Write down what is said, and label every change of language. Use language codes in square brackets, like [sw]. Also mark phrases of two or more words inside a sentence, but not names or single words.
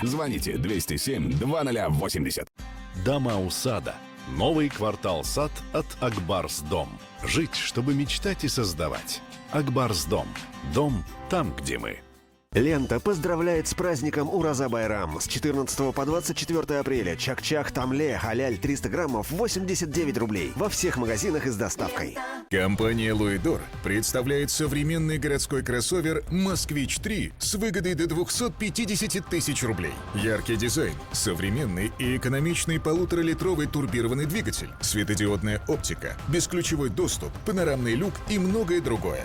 [ru] Звоните 207-2080. Дома у сада. Новый квартал сад от Акбарс Дом. Жить, чтобы мечтать и создавать. Акбарс Дом. Дом там, где мы. Лента поздравляет с праздником Ураза Байрам. С 14 по 24 апреля чак-чак тамле халяль 300 граммов 89 рублей. Во всех магазинах и с доставкой. Компания «Луидор» представляет современный городской кроссовер «Москвич-3» с выгодой до 250 тысяч рублей. Яркий дизайн, современный и экономичный 1,5-литровый турбированный двигатель, светодиодная оптика, бесключевой доступ, панорамный люк и многое другое.